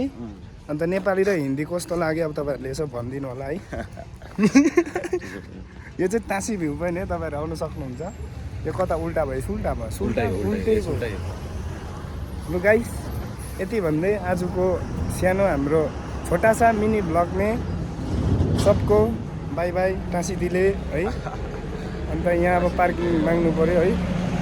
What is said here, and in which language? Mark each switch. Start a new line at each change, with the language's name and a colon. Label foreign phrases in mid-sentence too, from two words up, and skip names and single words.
Nepali: अन्त नेपाली र हिन्दी कस्तो लाग्यो अब तपाईँहरूले यसो भनिदिनु होला है। यो चाहिँ टासी
English: view point
Nepali: है, तपाईँहरू आउनु सक्नुहुन्छ। यो कता उल्टा भयो, उल्टा उल्टै लु गाइस, यति भन्दै आजको सानो हाम्रो
Hindi: छोटा सा
English: mini blog
Hindi: में सबको
English: bye bye
Nepali: टाँसी दिले है। अन्त यहाँ अब पार्किङ माग्नु पऱ्यो है।